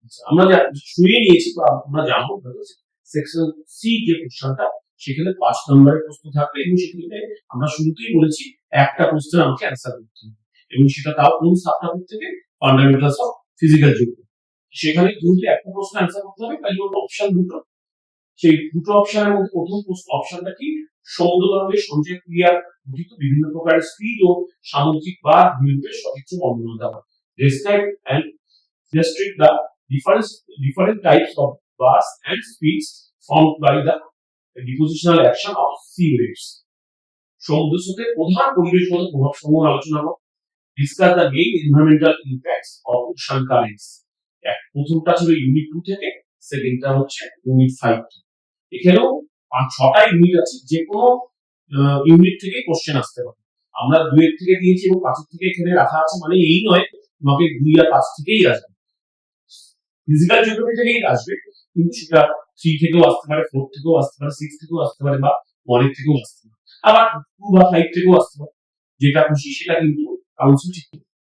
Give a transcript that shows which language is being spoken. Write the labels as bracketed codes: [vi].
[bn] আমরা শুনে নিয়েছি বা আমরা জানবো সেকশন সি যে কোশ্চেনটা সেখানে 5 নম্বরের প্রশ্ন থাকবে এবং সেখানে আমরা শুরুতেই বলেছি একটা প্রশ্নের আমাকে অ্যান্সার করতে হবে এবং সেটা তাও কোন সাবটপিক থেকে ফান্ডামেন্টালস অফ ফিজিক্যাল জিওগ্রাফি। সেখানে যেহেতু একটা প্রশ্ন অ্যান্সার করতে হবে তাই জন্য অপশন দুটো, সেই দুটো অপশনের মধ্যে প্রথম অপশনটা কি, সমুদ্র তরঙ্গের সঞ্চয় ক্রিয়ার গঠিত বিভিন্ন প্রকারের স্পিড ও সামুদ্রিক বা দ্বীপের সঠিক বর্ণনা দেওয়া। [en] Describe and illustrate the different types of bars and speeds formed by the depositional action of sea waves. [bn] সমুদ্র স্রোতের প্রধান পরিবেশগত প্রভাবসমূহ আলোচনা করো। [en] Discuss the main environmental impacts of ocean currents. [bn] প্রথমটা ছিল ইউনিট 2 থেকে, সেকেন্ডটা হচ্ছে ইউনিট 5। এখানেও 6টা ইউনিট আছে, যে কোনো ইউনিট থেকে কোশ্চেন আসতে পারে। আমরা 2 এর থেকে দিয়েছি এবং 5 থেকে এখানে রাখা আছে, মানে এই নয় তোমাকে 2 আর 5 থেকেই আসবে, ফিজিক্যাল জিওগ্রাফি থেকেই আসবে, কিন্তু সেটা 3 থেকেও আসতে পারে, 4 থেকেও আসতে পারে, 6 থেকেও আসতে পারে, বা 1 এর থেকেও আসতে পারে, আবার 2 বা 5 থেকেও আসতে পারে, যেটা খুশি সেটা কিন্তু কাউন্সিল ঠিক করবে।